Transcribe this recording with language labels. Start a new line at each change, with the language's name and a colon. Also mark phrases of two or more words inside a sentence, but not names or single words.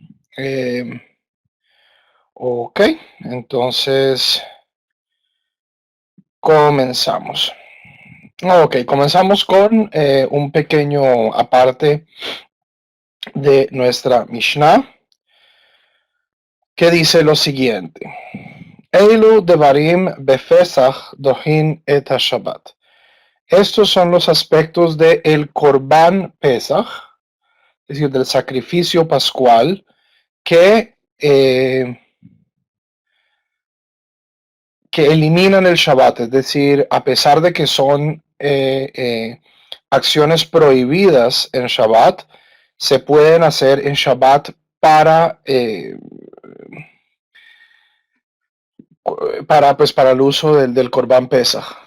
Spanish: Ok, entonces comenzamos. Ok, comenzamos con un pequeño aparte de nuestra Mishnah, que dice lo siguiente:
Hebrew: אלו דברים בפסח דוחין את שבת.
Spanish: Estos son los aspectos del
Hebrew: קרבן פסח,
Spanish: es decir, del sacrificio pascual, que eliminan el Shabbat, es decir, a pesar de que son acciones prohibidas en Shabbat, se pueden hacer en Shabbat para el uso del
Hebrew: קרבן פסח.